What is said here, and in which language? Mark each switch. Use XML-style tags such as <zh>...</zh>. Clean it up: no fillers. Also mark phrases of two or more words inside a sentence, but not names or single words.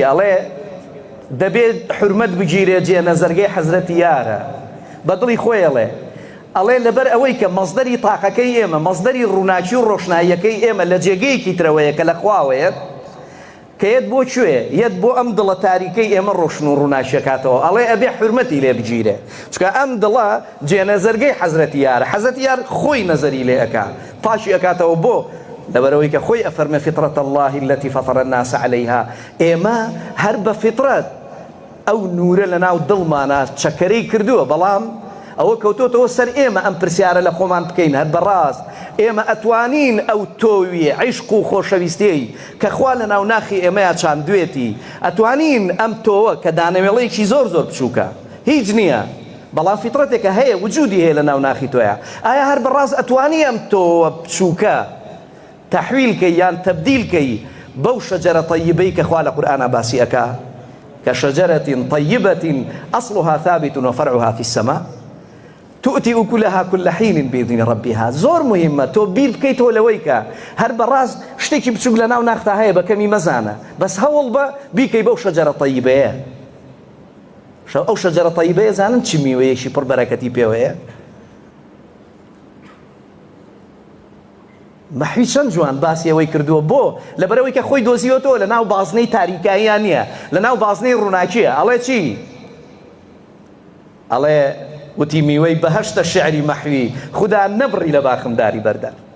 <ckb>ئەڵێ دەبێت حورمەت بگیرێ جێنەزەرگەی حەزرەتی یارە، بە دڵی خۆی ئەڵێ لەبەر ئەوەی کە مەزدەری تاقەکەی ئێمە، مەزدەری ڕووناکی و ڕۆشناییەکەی ئێمە لە جێگەیەکی ترەوەیە کە لە خواوەیە، کە یەت بۆ کوێ؟ یەت بۆ ئەم دڵە تاریکەی ئێمە ڕۆشن و ڕووناچیەکاتەوە. ئەڵێ ئەبێ حورمەتی لێ بگیرێ، چکە ئەم دڵە جێنەزەرگەی حەزرەتی یارە، حەزرەتی یار خۆی نەزەری لێ ئەکا، پاشی ئەکاتەوە بۆ لەبەرەوەی کە خۆی ئەفەرمێ</ckb> <ar>فطرة الله التي فطر الناس عليها.</ar> <ckb>ئێمە هەر بە فطرەت ئەو نورە لە ناو دڵمانە چەکەرەی کردووە، بەڵام ئەوە کەوتۆتەوە سەر ئێمە ئەم پرسیارە لە خۆمان بکەین هەر بەڕاست ئێمە ئەتوانین ئەو تۆویە عیشق و خۆشەویستەی کە خوا لە ناوناخی ئێمەیە چاندوێتی ئەتوانین ئەم تۆوە کە دانەوێڵەیەکی زۆر زۆر بچووکە هیچ نییە بەڵام فیترەتێکە هەیە وجودی هەیە لە ناوناخی تۆیە ئایا هەر بەڕاست ئەتوانی ئەم تۆوە بچووکە تەحویلکەی یان تەبدیلکەی بەو شەجەرە طەیبەی کە خوا لە قورئانە باسی ئەکا</ckb> <ar>كشجرة طيبة أصلها ثابت وفرعها في السماء تؤتي أكلها كل حين بإذن ربها</ar> <ckb>زور مهمة تو بیر بکەیتەوە لەوەی کە هەر بەڕاست شتێکی بچووک لە ناو ناختا هەیە بە کەمی مەزانە بەس هەوڵ بە بیکەی بەو شەجەرە طەیبەیە ئەو شەجەرە طەیبەیە زانن چی میوەیەکی پڕ بەرەکەتی پێوەیە مەحوی چەند جوان باسی ئەوەی کردووە بۆ لەبەرەوەی کە خۆی دۆزیوەتەوە لە ناو بازنەی تاریکاییان نییە لە ناو بازنەی ڕووناکیە ئەڵێ چی ئەڵێ وتی میوەی بەهەشتە شعری مەحوی خوددا نەبڕی لە باخمداری بەردە</ckb>